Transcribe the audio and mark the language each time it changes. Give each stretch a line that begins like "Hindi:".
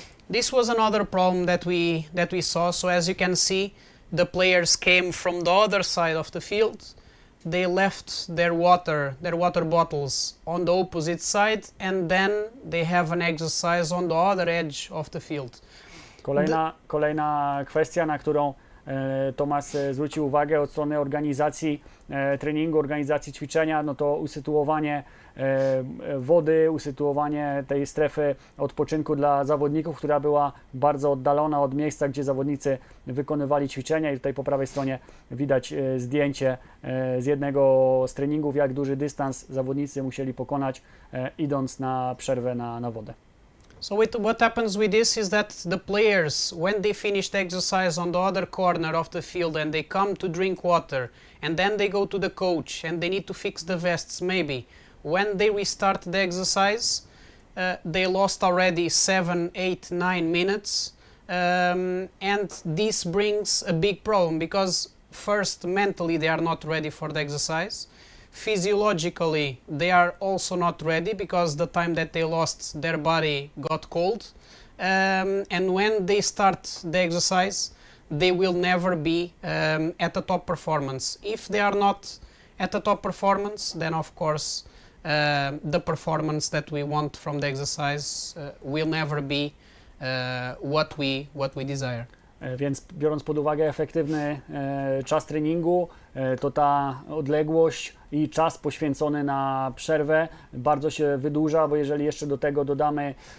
English: This was another problem that we saw. So as you can see, the players came from the other side of the field. They left their water bottles on the opposite side, and then they have an exercise on the other edge of the field.
Polish: Kolejna kwestia, na którą Tomas zwrócił uwagę od strony organizacji treningu, organizacji ćwiczenia, no to usytuowanie wody, usytuowanie tej strefy odpoczynku dla zawodników, która była bardzo oddalona od miejsca, gdzie zawodnicy wykonywali ćwiczenia. I tutaj po prawej stronie widać zdjęcie z jednego z treningów, jak duży dystans zawodnicy musieli pokonać, idąc na przerwę na wodę.
English: So what happens with this is that the players, when they finish the exercise on the other corner of the field and they come to drink water, and then they go to the coach and they need to fix the vests maybe, when they restart the exercise, they lost already 7, 8, 9 minutes, and this brings a big problem because first, mentally they are not ready for the exercise. Physiologically, they are also not ready because the time that they lost, their body got cold. And when they start the exercise, they will never be at the top performance. If they are not at the top performance, then of course the performance that we want from the exercise will never be what we desire.
Polish: Więc biorąc pod uwagę efektywny czas treningu, to ta odległość i czas poświęcony na przerwę bardzo się wydłuża, bo jeżeli jeszcze do tego dodamy